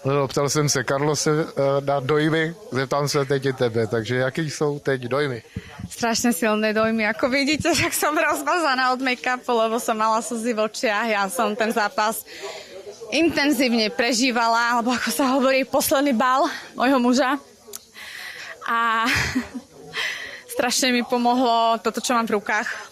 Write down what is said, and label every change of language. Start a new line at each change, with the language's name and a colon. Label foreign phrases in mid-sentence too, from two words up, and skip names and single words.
Czech: No, ptal jsem se Karlose na dojmy, zeptám se teď i tebe, takže jaký jsou teď dojmy?
Slovak: Strašne silné dojmy, ako vidíte, tak som rozmazaná od make-upu, lebo som mala slzy v očiach. Ja som ten zápas intenzívne prežívala, alebo ako sa hovorí, posledný bal môjho muža. A strašne mi pomohlo toto, čo mám v rukách.